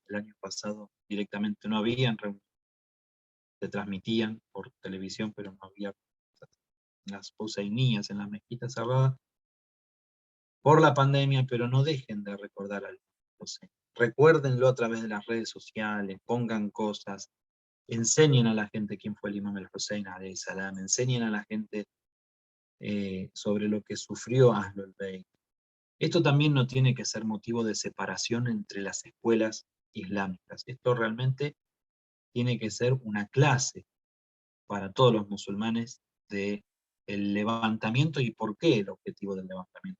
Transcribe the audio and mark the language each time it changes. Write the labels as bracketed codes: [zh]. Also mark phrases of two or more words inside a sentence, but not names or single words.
[es] El año pasado directamente no habían reuniones, se transmitían por televisión, pero no había las poseinías en las mezquitas cerradas por la pandemia, pero no dejen de recordar al José. Recuérdenlo a través de las redes sociales, pongan cosas, enseñen a la gente quién fue el Imam al-Hussein [ar] عليه السلام, [es] enseñen a la gente sobre lo que sufrió Ahlul Bayt. Esto también no tiene que ser motivo de separación entre las escuelas islámicas. Esto realmente tiene que ser una clase para todos los musulmanes de el levantamiento y por qué el objetivo del levantamiento.